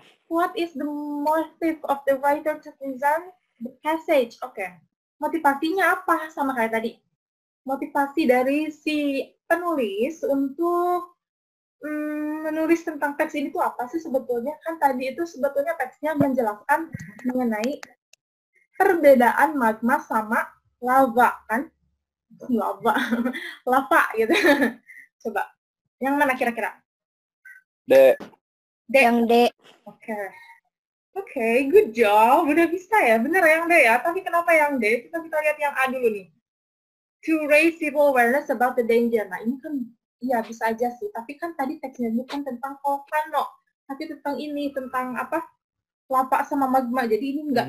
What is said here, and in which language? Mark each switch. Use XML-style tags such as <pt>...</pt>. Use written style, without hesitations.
<en>What is the motive of the writer to present the passage?</en> <id>Oke. Motivasinya apa? Sama kayak tadi. Motivasi dari si penulis untuk menulis tentang teks ini tuh apa sih sebetulnya? Kan tadi itu sebetulnya teksnya menjelaskan mengenai perbedaan magma sama lava, kan? Lava gitu. Coba, yang mana kira-kira? D. Yang D.</id> <en>Oke, good job.</en> <id>Udah bisa ya, bener yang D ya. Tapi kenapa yang D? Kita lihat yang A dulu nih.</id> <en>To raise people awareness about the danger.</en> <id>Nah, ini kan iya bisa aja sih, tapi kan tadi teksnya bukan tentang volcano, tapi tentang ini, tentang apa, lava sama magma, jadi ini nggak</id>